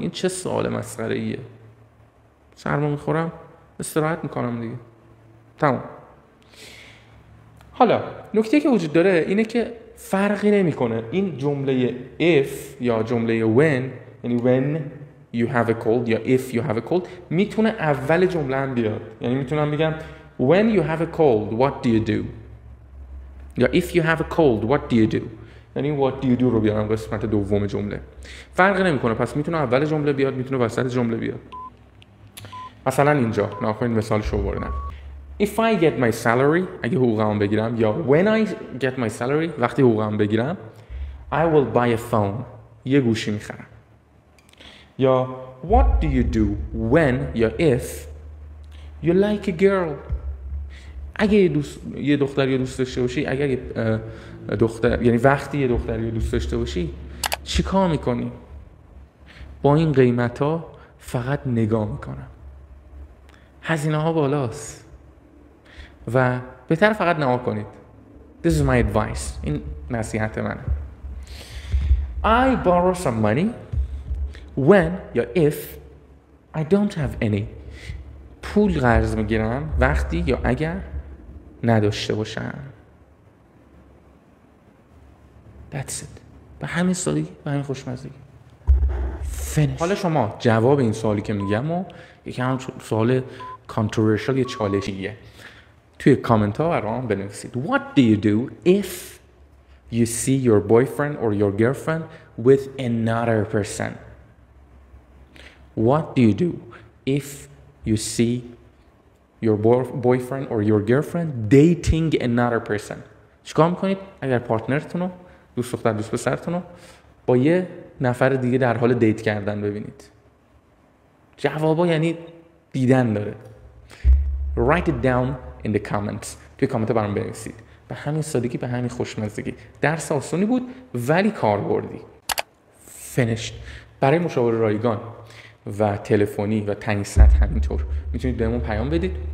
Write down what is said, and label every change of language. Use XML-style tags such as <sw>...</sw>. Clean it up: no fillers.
<fa>این چه سوال مسخره ایه؟ سرما میخورم استراحت میکنم دیگه، تمام. حالا نکته که وجود داره اینه که فرقی نمیکنه این جمله if یا جمله when، یعنی</fa> <en>when you have a cold</en> <fa>یا</fa> <en>if you have a cold،</en> <fa>میتونه اول جمله هم بیاد. یعنی میتونم بگم</fa> <en>when you have a cold what do you do، یا if you have a cold what do you do، یعنی what do you do</en> <fa>رو بیارم قسمت دوم جمله. فرقی نمیکنه، پس میتونه اول جمله بیاد، میتونه وسط جمله بیاد. مثلا اینجا ناخوین مثالش رو بردم.</fa> <en>If I get my salary،</en> <fa>اگه حقوقم بگیرم،</fa> <en>یا when I get my salary،</en> <fa>وقتی حقوقم بگیرم،</fa> <en>I will buy a phone،</en> <fa>یه گوشی میخرم. یا</fa> <en>what do you do when</en> <fa>یا</fa> <en>if you like a girl،</en> <fa>اگه یه دختری رو دوست داشته باشی، اگر یه دختر، یعنی وقتی یه دختری رو دوست داشته باشی چی کار میکنی؟ با این قیمت ها فقط نگاه میکنم، هزینه ها بالاست و بهتر فقط نگاه کنید.</fa> <en>This is my advice،</en> <fa>این نصیحت منه.</fa> <en>I borrow some money when یا if I don't have any،</en> <fa>پول قرض میگیرم وقتی یا اگر نداشته باشم.</fa> <en>That's it.</en> <fa>به همین سادگی، به همین خوشمزگی.</fa> <en>Finish.</en> <fa>حالا شما جواب این سوالی که میگم و یکم سوال controversial، یه چالشیه، توی کامنت ها برام بنویسید.</fa> <en>What do you do if you see your boyfriend or your girlfriend with another person؟ What do you do if you see your boyfriend or your girlfriend dating another person؟</en> <fa>چیکار میکنید اگر پارتنرتون رو، دوست دختر دوست پسرتون رو با یه نفر دیگه در حال دیت کردن ببینید؟ جوابا یعنی دیدن داره.</fa> <en>Write it down in the comments،</en> <fa>توی کامنت برام بنویسید. به همین سادگی، به همین خوشمزگی. درس آسونی بود ولی کاربردی.</fa> <en>Finished.</en> <fa>برای مشاوره رایگان و تلفنی و تعیین سطح همینطور میتونید بهمون پیام بدید.</fa>